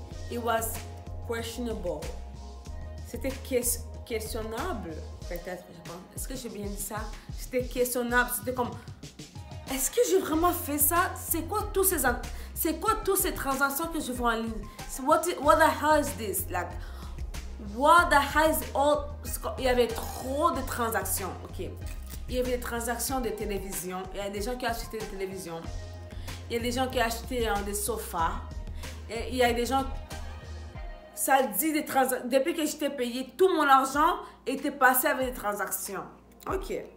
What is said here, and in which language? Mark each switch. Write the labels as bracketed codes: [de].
[en] It was questionable. [fr] C'était questionnable, peut-être, je pense. Est-ce que j'ai bien dit ça? C'était questionnable. C'était comme, est-ce que j'ai vraiment fait ça? C'est quoi toutes ces transactions que je vois en ligne? [en] What the hell is this? Like, what the hell is all? [fr] Il y avait trop de transactions, ok? Il y avait des transactions de télévision. Il y a des gens qui ont acheté des télévisions. Il y a des gens qui ont acheté des sofas. Et il y a des gens... Ça dit des transactions. Depuis que j'étais payé, tout mon argent était passé avec des transactions. Ok.